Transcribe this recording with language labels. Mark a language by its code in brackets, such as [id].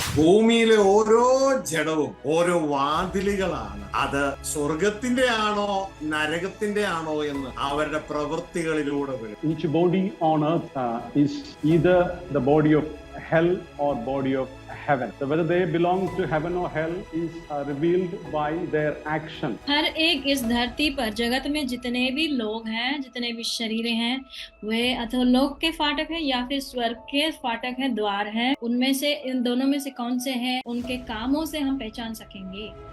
[ml] ഭൂമിയിലെ ഓരോ ജഡവും ഓരോ വാതിലുകളാണ്. അത് സ്വർഗത്തിന്റെ ആണോ നരകത്തിന്റെ ആണോ എന്ന് അവരുടെ പ്രവൃത്തികളിലൂടെ വരും. [en] Each body on earth is either the body of hell or body of heaven. So whether they belong to heaven or hell is revealed by their action. [hi] हर एक इस धरती पर, जगत में जितने भी लोग हैं, जितने भी शरीरें हैं, वे अधोलोक के फाटक हैं या फिर स्वर्ग के फाटक हैं, द्वार हैं। उनमें से, इन दोनों में से कौन से हैं, उनके कामों से हम पहचान सकेंगे।